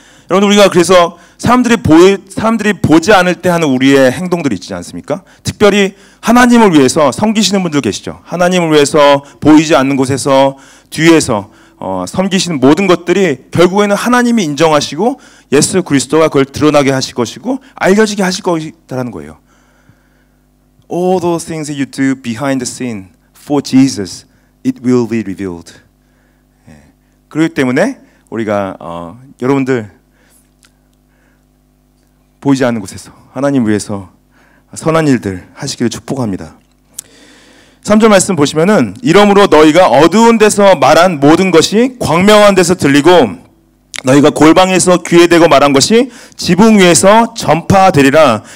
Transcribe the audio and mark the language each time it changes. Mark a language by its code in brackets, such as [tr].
[ko] 여러분, 우리가 그래서 사람들이 보지 않을 때 하는 우리의 행동들이 있지 않습니까? 특별히 하나님을 위해서 섬기시는 분들 계시죠. 하나님을 위해서 보이지 않는 곳에서 뒤에서 섬기시는 모든 것들이 결국에는 하나님이 인정하시고 예수 그리스도가 그걸 드러나게 하실 것이고 알려지게 하실 것이라는 거예요. [en] All those things that you do behind the scene for Jesus, it will be revealed. [ko] 그렇기 때문에 우리가 여러분들 보이지 않는 곳에서 하나님 위해서 선한 일들 하시기를 축복합니다. 3절 말씀 보시면은 이러므로 너희가 어두운 데서 말한 모든 것이 광명한 데서 들리고 너희가 골방에서 귀에 대고 말한 것이 지붕 위에서 전파되리라.